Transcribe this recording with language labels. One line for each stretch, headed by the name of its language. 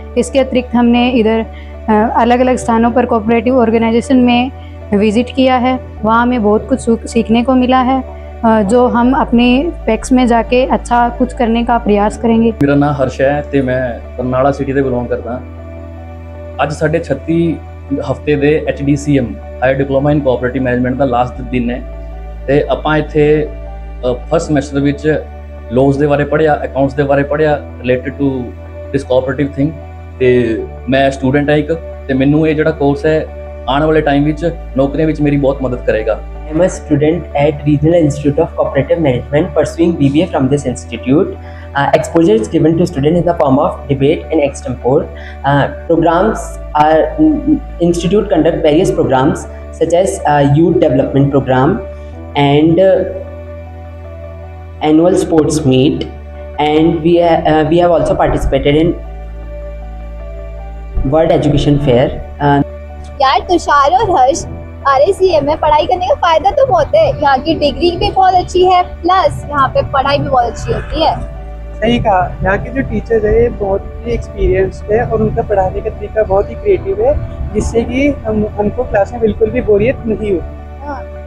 Hindi: इसके अतिरिक्त हमने इधर अलग अलग स्थानों पर कोऑपरेटिव ऑर्गेनाइजेशन में विज़िट किया है। वहाँ हमें बहुत कुछ सीखने को मिला है जो हम अपने पैक्स में जाके अच्छा कुछ करने का प्रयास करेंगे। मेरा नाम हर्ष है तो मैं बरनाला सिटी से बिलोंग करता।
Punjabi: ਅੱਜ ਸਾਡੇ 36 ਹਫਤੇ ਦੇ HDCM hire diploma in cooperative management ਦਾ last ਦਿਨ ਹੈ ਤੇ ਆਪਾਂ ਇੱਥੇ ਫਸਟ ਸਮੈਸਟਰ ਵਿੱਚ ਲੋਜ਼ ਦੇ ਬਾਰੇ ਪੜ੍ਹਿਆ, ਅਕਾਊਂਟਸ ਦੇ ਬਾਰੇ ਪੜ੍ਹਿਆ
English: Related to this cooperative thing.
Punjabi: ਤੇ ਮੈਂ ਸਟੂਡੈਂਟ ਹਾਂ ਇੱਕ ਤੇ ਮੈਨੂੰ ਇਹ ਜਿਹੜਾ ਕੋਰਸ ਹੈ ਆਉਣ ਵਾਲੇ ਟਾਈਮ ਵਿੱਚ ਨੌਕਰੀਆਂ ਵਿੱਚ ਮੇਰੀ ਬਹੁਤ ਮਦਦ ਕਰੇਗਾ।
English: I'm a student at Regional Institute of Cooperative Management pursuing BBA from this institute. Exposure is given to students in the form of debate and extempore. Programs are institute conduct various programs such as youth development program and annual sports meet, and we have also participated in World Education Fair.
Hindi: यार तुषार और हर्ष, RACM में पढ़ाई करने का फायदा तो बहुत है। यहाँ की डिग्री भी बहुत अच्छी है, प्लस यहाँ पे पढ़ाई भी बहुत अच्छी होती है। सही कहा, यहाँ के जो टीचर्स है बहुत ही एक्सपीरियंस्ड है और उनका पढ़ाने का तरीका बहुत ही क्रिएटिव है, जिससे कि हमको क्लास में बिल्कुल भी बोरियत नहीं होती।